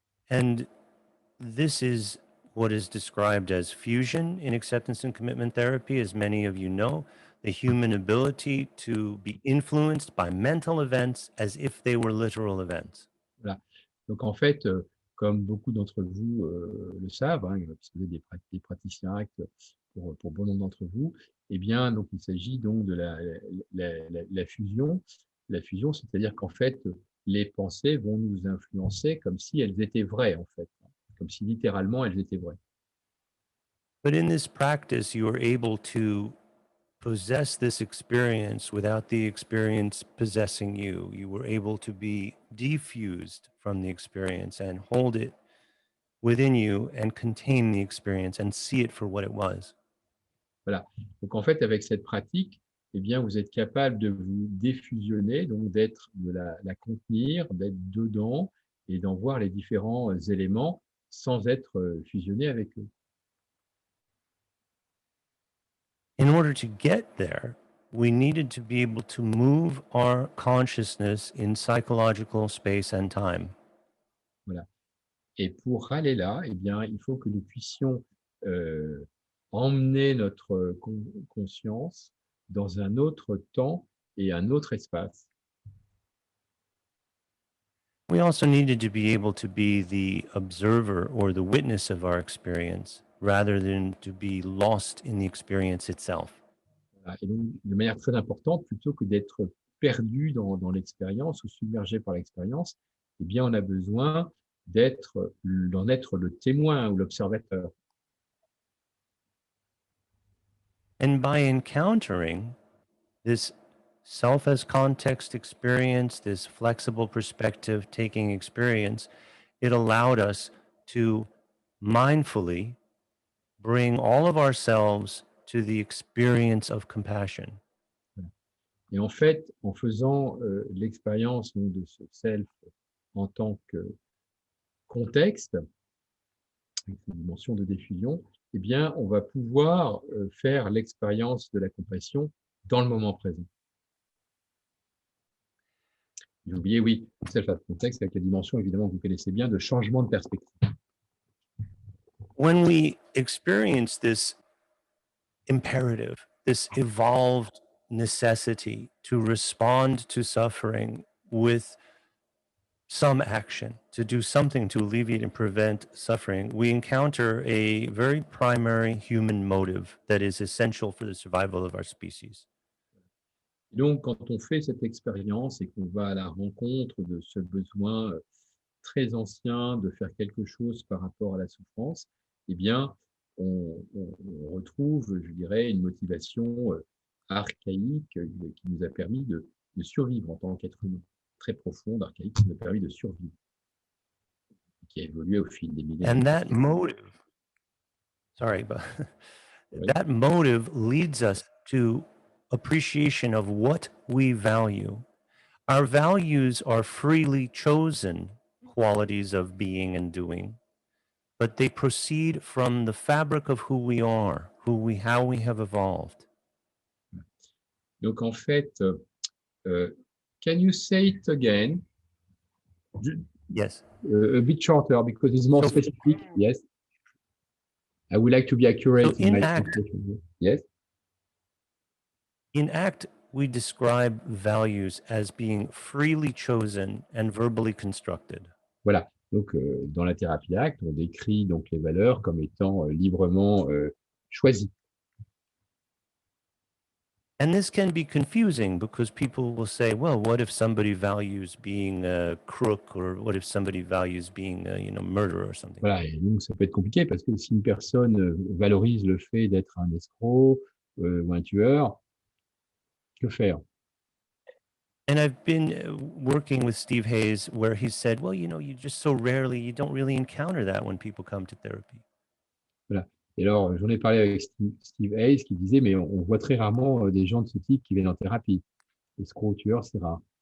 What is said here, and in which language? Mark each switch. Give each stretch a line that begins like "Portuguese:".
English: And this is what is described as fusion in acceptance and commitment therapy, as many of you know, the human ability to be influenced by mental events as if they were literal events.
French: Voilà. Donc, en fait, comme beaucoup d'entre vous le savent, hein, puisque vous êtes des praticiens actes pour bon nombre d'entre vous, eh bien, donc, il s'agit donc de la fusion. La fusion, c'est-à-dire qu'en fait, les pensées vont nous influencer comme si elles étaient vraies, en fait, comme si littéralement elles étaient vraies.
English: But in this practice, you are able to possess this experience without the experience possessing you. You were able to be defused from the experience and hold it within you and contain the experience and see it for what it was.
French: Voilà. Donc, en fait, avec cette pratique, eh bien, vous êtes capable de vous défusionner, donc de la contenir, d'être dedans et d'en voir les différents éléments sans être fusionné avec eux.
English: In order to get there, we needed to be able to move our consciousness in psychological space and time.
French: Voilà. Et pour aller là, eh bien, il faut que nous puissions emmener notre conscience dans un autre temps et un autre espace.
English: We also needed to be able to be the observer or the witness of our experience rather than to be lost in the experience itself.
French: Voilà. Et donc, de manière très importante, plutôt que d'être perdu dans l'expérience ou submergé par l'expérience, eh bien, on a besoin d'en être le témoin ou l'observateur.
English: And by encountering this self as context experience, this flexible perspective taking experience, it allowed us to mindfully bring all of ourselves to the experience of compassion.
French: Et en fait, en faisant l'expérience de ce self en tant que contexte, avec une dimension de diffusion, eh bien, on va pouvoir faire l'expérience de la compassion dans le moment présent. J'ai oublié, oui, self as contexte avec la dimension, évidemment, que vous connaissez bien, de changement de perspective.
English: When we experience this imperative, this evolved necessity to respond to suffering with some action, to do something to alleviate and prevent suffering, we encounter a very primary human motive that is essential for the survival of our species.
French: Et donc, quand on fait cette expérience et qu'on va à la rencontre de ce besoin très ancien de faire quelque chose par rapport à la souffrance, eh bien, on retrouve, je dirais, une motivation archaïque qui nous a permis de survivre en tant qu'être humain, très profonde, archaïque, qui nous a permis de survivre, qui a évolué au fil des millénaires.
English: And that motive, sorry, but that motive leads us to appreciation of what we value. Our values are freely chosen qualities of being and doing, but they proceed from the fabric of who we are, how we have evolved.
French: Donc, en fait,
English: can you say it again? Yes. A bit shorter, because it's more specific. Yes. I would like to be accurate So in my ACT, translation. Yes. in ACT, we describe values as being freely chosen and verbally constructed.
French: Voilà. Donc, dans la thérapie ACT, on décrit donc les valeurs comme étant librement choisies.
English: And this can be confusing because people will say, well, what if somebody values being a crook, or what if somebody values being a murderer or something?
French: Voilà. Et donc, ça peut être compliqué parce que si une personne valorise le fait d'être un escroc ou un tueur, que faire?
English: And I've been working with Steve Hayes where he said, well, you don't really encounter that when people come to therapy.
French: Voilà. Et alors, j'en ai parlé avec Steve Hayes qui disait, mais on voit très rarement des gens de ce type qui viennent en thérapie. Escrocs, tueurs, c'est rare.